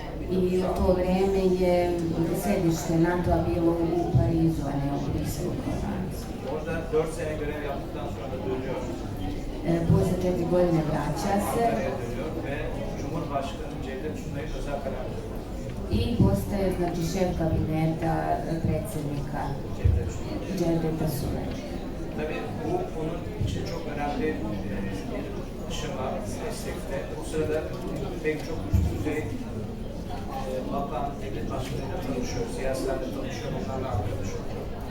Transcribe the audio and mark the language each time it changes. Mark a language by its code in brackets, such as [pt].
[sr] I u to vreme je sedište NATO-a bilo u Parizu, a ne u Briselu kao danas. [tr] Orada 4 sene görev yaptıktan sonra dönüyor. [sr] Posle 4 godine vraća se [tr] Ankara'ya dönüyor ve Cumhurbaşkanı Cevdet Sunay'ın özel kalemleri. [sr] i postaje, znači, šef kabineta predsjednika Cevdeta Sunay. [tr] Tabii bu onun için çok önemli bir aşama meslekte. O sırada pek çok üst düzey bakan, devlet başkanıyla tanışıyor, siyasilerle tanışıyor, onlarla arkadaş oluyor.